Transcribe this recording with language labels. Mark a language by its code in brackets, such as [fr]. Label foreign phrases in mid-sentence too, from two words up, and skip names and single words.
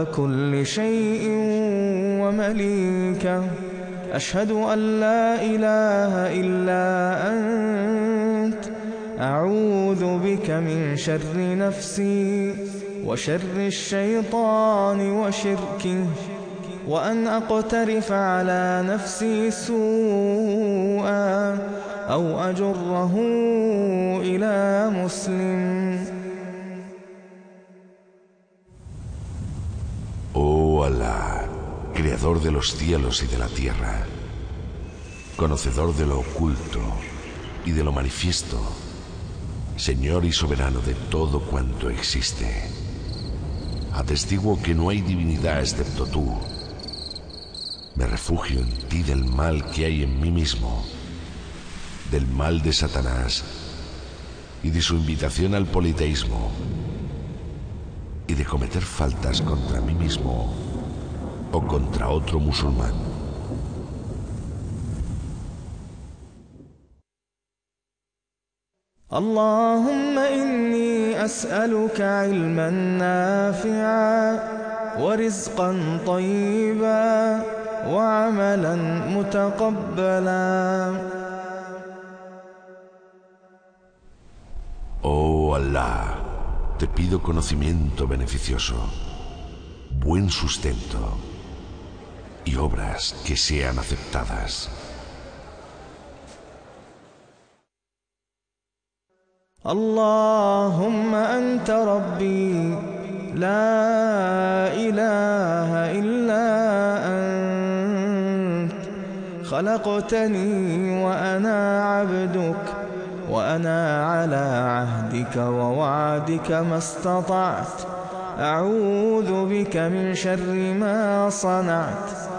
[ar] كل شيء ومليكه أشهد أن لا إله إلا أنت أعوذ بك من شر نفسي وشر الشيطان وشركه وأن أقترف على نفسي سوءا أو أجره إلى مسلم. [es] Oh Allah, creador de los cielos y de la tierra, conocedor de lo oculto y de lo manifiesto, Señor y soberano de todo cuanto existe, atestiguo que no hay divinidad excepto tú. Me refugio en ti del mal que hay en mí mismo, del mal de Satanás y de su invitación al politeísmo y de cometer faltas contra mí mismo o contra otro musulmán. [ar] اللهم إني أسألك علما نافعا ورزقا طيبا وعملا متقبلا. [es] Oh Allah, te pido conocimiento beneficioso, buen sustento y obras que sean aceptadas. [ar] اللهم أنت ربي، لا إله إلا أنت، خلقتني وأنا عبدك, وأنا على عهدك ووعدك ما استطعت، أعوذ بك من شر ما صنعت،